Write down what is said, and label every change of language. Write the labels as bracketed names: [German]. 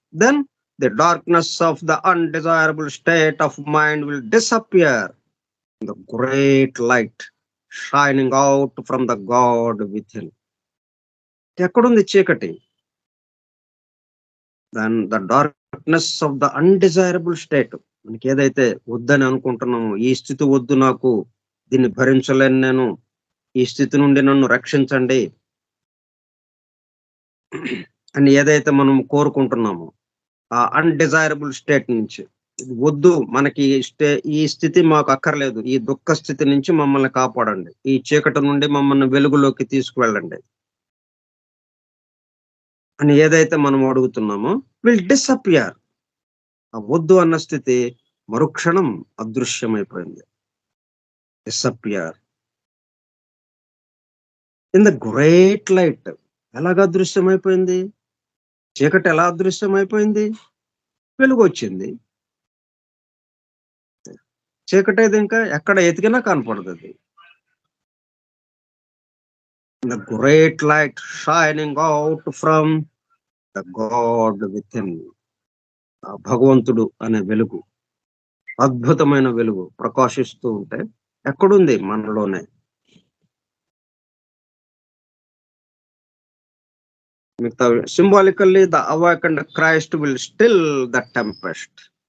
[English] Then the darkness of the undesirable state of mind will disappear. The great light shining out from the God within. [Telugu] ఎక్కడుంది చీకటి? [English] Then the darkness of the undesirable state. [Telugu] మనకి ఏదైతే వద్దని అనుకుంటున్నామో, ఈ స్థితి వద్దు నాకు, దీన్ని భరించలేను నేను, ఈ స్థితి నుండి నన్ను రక్షించండి అని ఏదైతే మనం కోరుకుంటున్నామో, ఆ అన్‌డిజైరబుల్ స్టేట్ నుంచి ఇది వద్దు మనకి ఈ స్థితి మాకు అక్కర్లేదు. ఈ దుఃఖ స్థితి నుంచి మమ్మల్ని కాపాడండి. ఈ చీకటి నుండి మమ్మల్ని వెలుగులోకి తీసుకువెళ్ళండి అని ఏదైతే మనం అడుగుతున్నామో [English] Will disappear. [Telugu] ఆ వద్దు అన్న స్థితి మరుక్షణం అదృశ్యమైపోయింది. [English] Disappear in the great light. [Telugu] ఎలాగ అదృశ్యమైపోయింది? చీకటి ఎలా అదృశ్యమైపోయింది? వెలుగు వచ్చింది. చీకటి అయితే ఇంకా ఎక్కడ ఎతికినా కనపడదు అది. [English] The great light shining out from the God within. [Telugu] భగవంతుడు అనే వెలుగు, అద్భుతమైన వెలుగు ప్రకాశిస్తూ ఉంటే ఎక్కడుంది? మనలోనే. [English] మిగతా symbolically the awakened Christ will still the tempest.